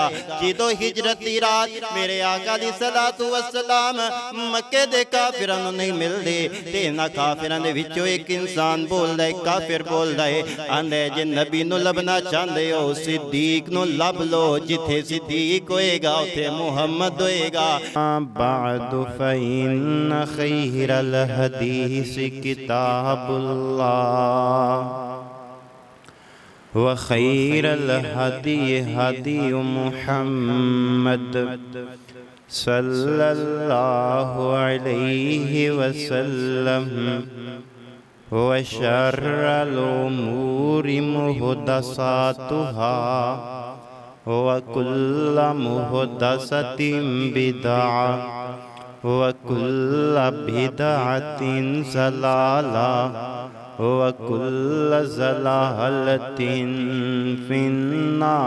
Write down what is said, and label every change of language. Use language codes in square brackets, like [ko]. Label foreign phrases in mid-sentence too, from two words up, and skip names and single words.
[pa] جدوں ہجرت دی رات میرے آقا دی صلوٰۃ و سلام مکے دے کافراں نوں نہیں ملدے تے انہاں کافراں دے وچوں اک انسان بولدا ہے، کافر بولدا ہے، آندے جے نبی نوں لبھنا چاہندے ہو صدیق نوں لبھ لو، جتھے صدیق ہوئے گا اوتھے محمد ہوئے گا. [ar] بعد فإن خير الحديث كتاب الله وخير الهدي هدي محمد صلى الله عليه وسلم وشر الأمور محدثاتها وكل محدثة بدعة وكل بدعة ضلالة وكل ضلالة في النار.